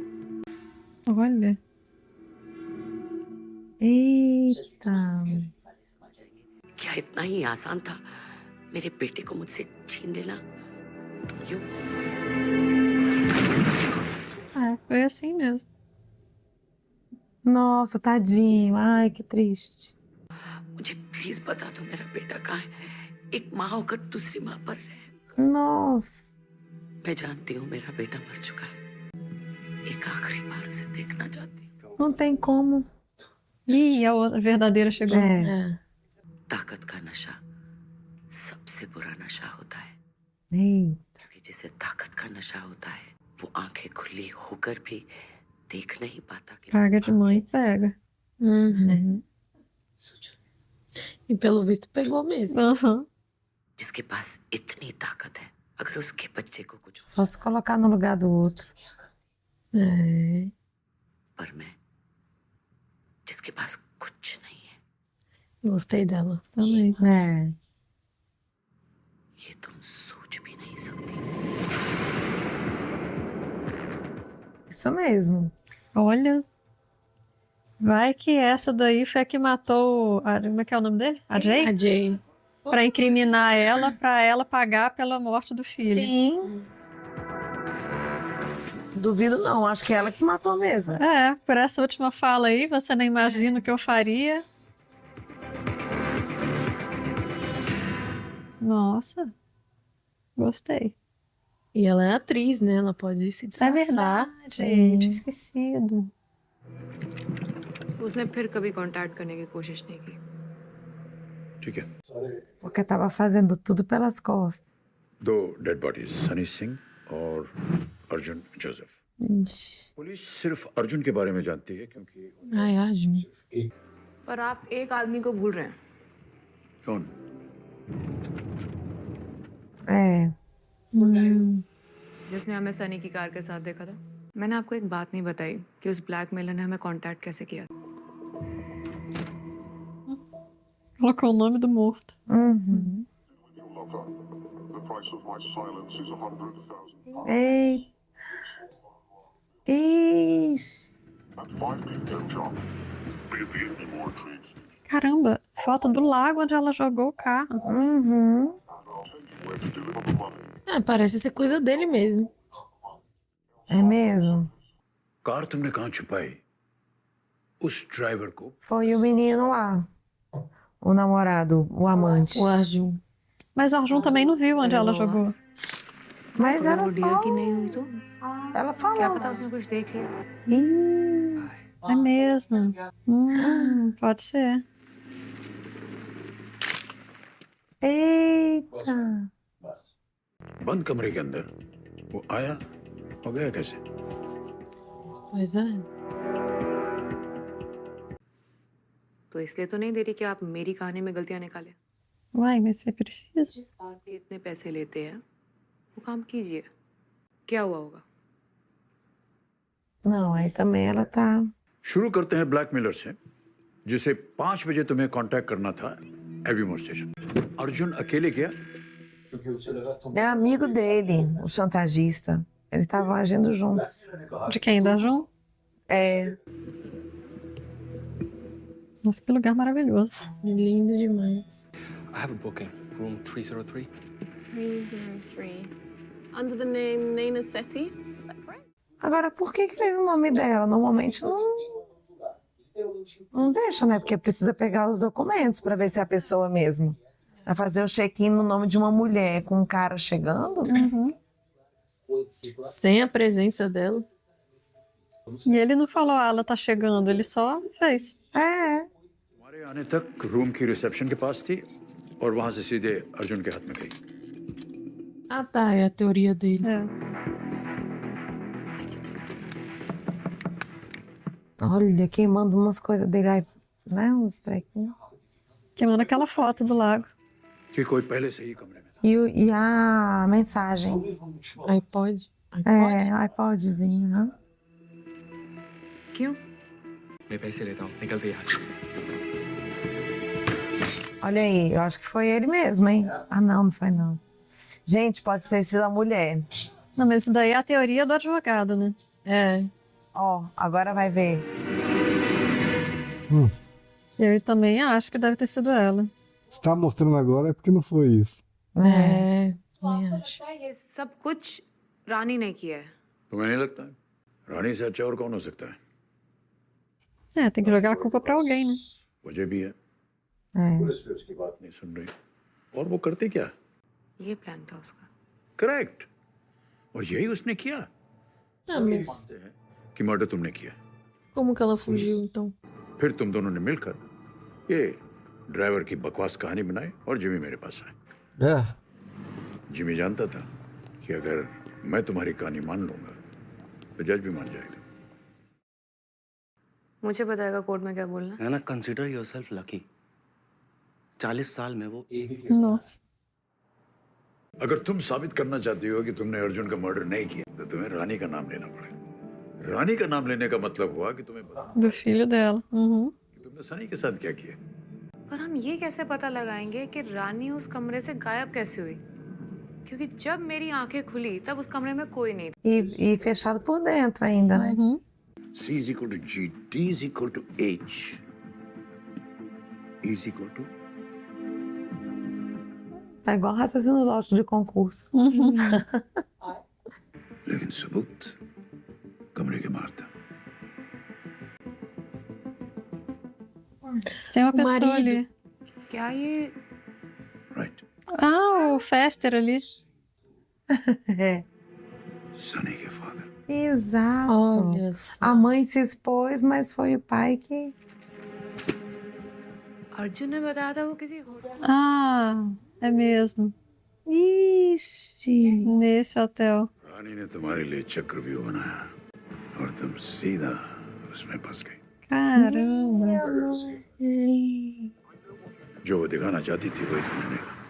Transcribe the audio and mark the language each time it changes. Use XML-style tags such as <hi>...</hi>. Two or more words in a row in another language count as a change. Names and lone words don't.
<pt>Olha. Eita.</pt> <hi>क्या इतना ही आसान था मेरे बेटे को मुझसे छीन लेना? यूं</hi> <pt>Foi assim mesmo. Nossa, tadinho. Ai, que triste.</pt> <hi>मुझे प्लीज बता दो मेरा बेटा कहाँ है। एक माँ होकर दूसरी माँ पर रहे।</hi> <pt>Nossa.</pt> <hi>मैं जानती हूँ मेरा बेटा मर चुका है। एक आखिरी बार उसे देखना चाहती हूँ।</hi> <pt>Não tem como. Ih, a outra verdadeira chegou.</pt> <hi>ताकत का नशा सबसे बुरा नशा होता है। क्योंकि जिसे ताकत का नशा होता है वो आंखें खुली होकर भी देख नहीं पाता कि</hi> <pt>Praga de mãe pega. E pelo visto pegou mesmo.</pt> <hi>जिसके पास इतनी ताकत है अगर उसके बच्चे को कुछ</hi> <pt>Só se colocar no lugar do outro.</pt> <hi>पर मैं जिसके पास कुछ नहीं है</hi> <pt>Gostei dela. Também.</pt> <hi>ये तुम सोच भी नहीं सकती।</hi> <pt>Isso mesmo. Olha, vai que essa daí foi a que matou. Como é que é o nome dele? A Jay? A Jay. Pra incriminar ela, pra ela pagar pela morte do filho. Sim. Duvido não, acho que é ela que matou mesmo. É, por essa última fala aí, você não imagina o que eu faria. Nossa, gostei. E ela é atriz, né? Ela pode se É disfarçar. verdade, gente, esquecido.</pt> <hi>उसने फिर कभी कांटेक्ट करने की कोशिश नहीं की। ठीक है।</hi> <pt>Porque tava fazendo tudo pelas costas.</pt> <hi>दो</hi> <en>dead bodies</en> <hi>सनी सिंह और अर्जुन जोसेफ।</hi> <pt>Ixi.</pt> <hi>पुलिस सिर्फ अर्जुन के बारे में जानती है क्योंकि</hi> <pt>Ai, Arjun.</pt> <hi>पर आप एक आदमी को भूल रहे हैं। कौन? जिसने हमें सनी की कार के साथ देखा था। मैंने आपको एक बात नहीं बताई कि उस ब्लैकमेलर ने हमें कांटेक्ट कैसे किया।</hi> <pt>Colocou o nome do morto.</pt> <en>The price of my silence is 100,000.</en> <pt>Ei. Ixi.</pt> <en>And 5 p.m. sharp. Be at the end of more treats.</en> <pt>Caramba, foto do lago onde ela jogou o carro.</pt> <en>Where to deliver the money.</en> <pt>Parece ser coisa dele mesmo. É mesmo?</pt> <hi>कार तुमने कहाँ छुपाई? उस ड्राइवर को</hi> <pt>Foi o menino lá. O namorado, o amante. O Arjun. Mas o Arjun também não viu onde ela jogou. Mas era</pt> <hi>वो</hi> <pt>só...</pt> <hi>डील की नहीं हुई तो</hi> <pt>Ela falou.</pt> <hi>क्या पता उसने कुछ देख लिया।</hi> <pt>É mesmo. Pode ser. Eita.</pt> <hi>बंद कमरे के अंदर वो आया और गया कैसे?</hi> <pt>Pois é.</pt> <hi>तो इसलिए तो नहीं दे रही कि आप मेरी कहानी में गलतियां निकालें।</hi> <pt>Uai, mas você precisa.</pt> <hi>जिस बात पे इतने पैसे लेते हैं वो काम कीजिए। क्या हुआ होगा?</hi> <pt>Não, aí também ela tá...</pt> <hi>शुरू करते हैं ब्लैकमेलर से जिसे 5 बजे तुम्हें कांटेक्ट करना था एवीमोर स्टेशन। अर्जुन अकेले गया?</hi> <pt>É amigo dele, o chantagista. Eles estavam agindo juntos. De quem? Da Jun? É. Nossa, que lugar maravilhoso. Lindo demais.</pt> <en>I have a booking. Room 303. 303. Under the name Nena Sethi? Is that correct?</en> <pt>Agora, por que fez o nome dela? Normalmente não deixa, né? Porque precisa pegar os documentos para ver se é a pessoa mesmo. Vai fazer o check-in no nome de uma mulher com um cara chegando? Sem a presença dela. E ele não falou, ela tá chegando, ele só fez. É.</pt> <hi>हमारे आने तक रूम की रिसेप्शन के पास थी और वहां से सीधे अर्जुन के हाथ में गई।</hi> <pt>Ah, tá. É a teoria dele. Olha, queimando umas coisas dele aí, né? Uns trequinhos. Queimando aquela foto do lago. कि कोई पहले से ही कमरे में E a mensagem. iPod? É, iPodzinho, né?</pt> <hi>क्यों? मैं पैसे लेता हूँ निकलते यहाँ से।</hi> <pt>Olha aí, eu acho que foi ele mesmo, hein? Ah, não foi não. Gente, pode ter sido a mulher. Não, mas isso daí é a teoria do advogado, né? É. Ó, agora vai ver. Eu também acho que deve ter sido ela. Se tá mostrando agora é porque não foi isso. É, também</pt> <hi>आपको</hi> <pt>acho.</pt> <hi>लगता है ये सब कुछ रानी ने किया है? तुम्हें नहीं लगता? रानी से अच्छा और कौन हो सकता है?</hi> <pt>É, tem que jogar a culpa pra alguém, né?</pt> <hi>वजह भी है।</hi> <pt>É.</pt> <hi>पुलिस भी उसकी बात नहीं सुन रही। और वो करते क्या? ये प्लान था उसका। करेक्ट। और यही उसने किया।</hi> <pt>Ah, mas</pt> <hi>कि मर्डर तुमने किया।</hi> <pt>como que ela fugiu, então?</pt> <hi>फिर तुम दोनों ने मिलकर ये ड्राइवर की बकवास कहानी बनाई और जिमी मेरे पास आए। जिमी जानता था कि अगर मैं तुम्हारी कहानी मान लूंगा तो जज भी मान जाएगा। मुझे बताएगा कोर्ट में क्या बोलना। है ना,</hi> <en>consider yourself lucky.</en> <hi>40 साल में वो एक ही</hi> <pt>Nossa.</pt> <hi>अगर तुम साबित करना चाहती हो कि तुमने अर्जुन का मर्डर नहीं किया तो तुम्हें रानी का नाम लेना पड़ेगा। रानी का नाम लेने का मतलब हुआ कि तुम्हें</hi> <pt>Do filho dela. Uhum.</pt> <hi>तुमने सनी के साथ क्या किया। पर हम ये कैसे पता लगाएंगे कि रानी उस कमरे से गायब कैसे हुई? क्योंकि जब मेरी आंखें खुली तब उस कमरे में कोई नहीं था।</hi> <pt>E fechado por dentro ainda, né?</pt> <en>C is equal to G, D is equal to H, E is equal to</en> <pt>Tá igual raciocínio lógico de concurso.</pt> <hi>लेकिन सबूत कमरे के बाहर था।</hi> <pt>Tem uma pessoa marido. ali.</pt> <hi>क्या ये</hi> <pt>Ah, o Fester ali. É.</pt> <hi>सनी के फादर।</hi> <pt>Exato. Olha só. A mãe se expôs, mas foi o pai que.</pt> <hi>अर्जुन ने बताया था वो किसी</hi> <pt>Ah, é mesmo. Ixi. Nesse hotel.</pt> <hi>रानी ने तुम्हारे लिए चक्रव्यूह बनाया और तुम सीधा उसमें फंस गई।</hi> <pt>Caramba.</pt> <hi>जो वो दिखाना चाहती थी वही तुमने देखा।</hi>